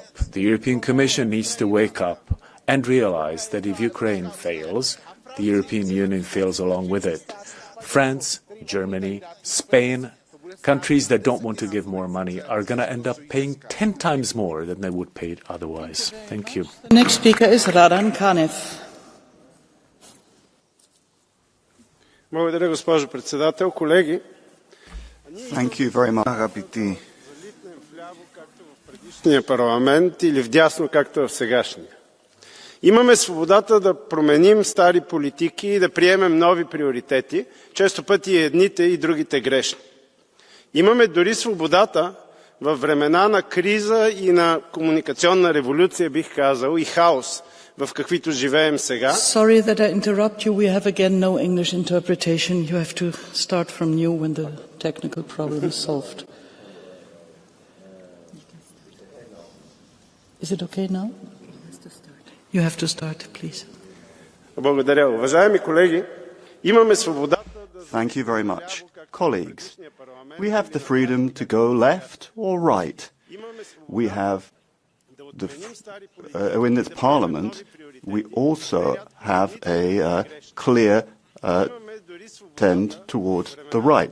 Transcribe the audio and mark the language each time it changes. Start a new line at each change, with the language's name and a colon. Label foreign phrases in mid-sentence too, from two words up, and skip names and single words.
English: The European Commission needs to wake up and realize that if Ukraine fails, the European Union fails along with it. France, Germany, Spain, countries that don't want to give more money are going to end up paying 10 times more than they would pay otherwise. Thank you. The next speaker is Radan Kanev.
Bulgarian: Благодаря, госпожо председател. Колеги,
English: Thank you very much, αγαπητοί.
Bulgarian: В предишния парламент или вдясно, както е в сегашния. Имаме свободата да променим стари политики и да приемем нови приоритети, често пъти едните и другите грешни. Имаме дори свободата във времена на криза и на комуникационна революция, бих казал, и хаос, в каквито живеем сега.
English: Sorry that I interrupt you. We have again no English interpretation. You have to start from new when the technical problem is solved. Is it okay now? You have to start, please.
Bulgarian: Благодаря. Уважаеми колеги, имаме свободата.
English: Thank you very much. Colleagues, we have the freedom to go left or right. We have in this parliament, we also have a clear tend towards the right.